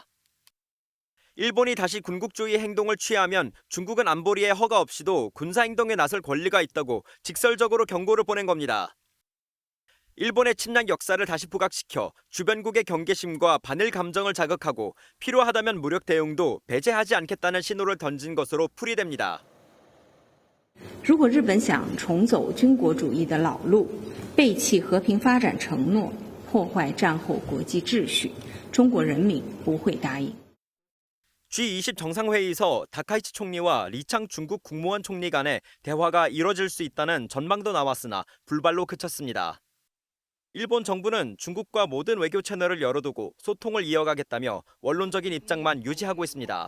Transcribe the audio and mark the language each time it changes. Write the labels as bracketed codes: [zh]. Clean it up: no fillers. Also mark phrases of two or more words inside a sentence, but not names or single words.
[ko] 일본이 다시 군국주의 행동을 취하면 중국은 안보리의 허가 없이도 군사행동에 나설 권리가 있다고 직설적으로 경고를 보낸 겁니다. 일본의 침략 역사를 다시 부각시켜 주변국의 경계심과 반일 감정을 자극하고 필요하다면 무력 대응도 배제하지 않겠다는 신호를 던진 것으로 풀이됩니다. [zh] 如果日本想重走军国主义的老路，背弃和平发展承诺，破坏战后国际秩序，中国人民不会答应。 [ko] G20 정상회의에서 다카이치 총리와 리창 중국 국무원 총리 간의 대화가 이뤄질 수 있다는 전망도 나왔으나 불발로 그쳤습니다. 일본 정부는 중국과 모든 외교 채널을 열어두고 소통을 이어가겠다며 원론적인 입장만 유지하고 있습니다.